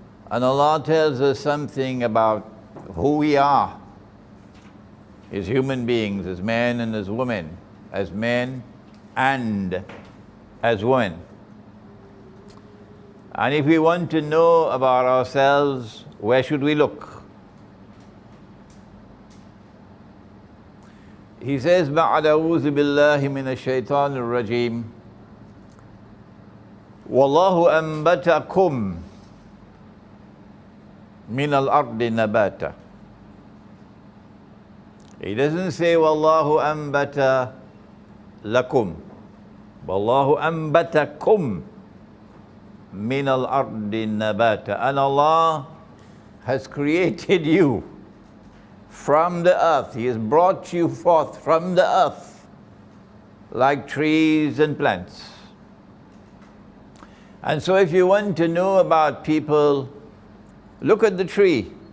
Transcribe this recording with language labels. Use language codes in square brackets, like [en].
[en] And Allah tells us something about who we are as human beings, as men and as women, as men and as women. And if we want to know about ourselves, where should we look? He says, [ar] بَعْدَ أَعُوذُ بِاللَّهِ مِنَ الشَّيْطَانِ الرَّجِيمِ وَاللَّهُ أَنْبَتَكُمْ مِنَ الْأَرْضِ نَبَاتًا. [en] He doesn't say, [ar] وَاللَّهُ أَنْبَتَ لَكُمْ وَاللَّهُ أَنْبَتَكُمْ مِنَ الْأَرْضِ نَبَاتًا. [en] And Allah has created you from the earth. He has brought you forth from the earth like trees and plants. And so if you want to know about people, look at the tree.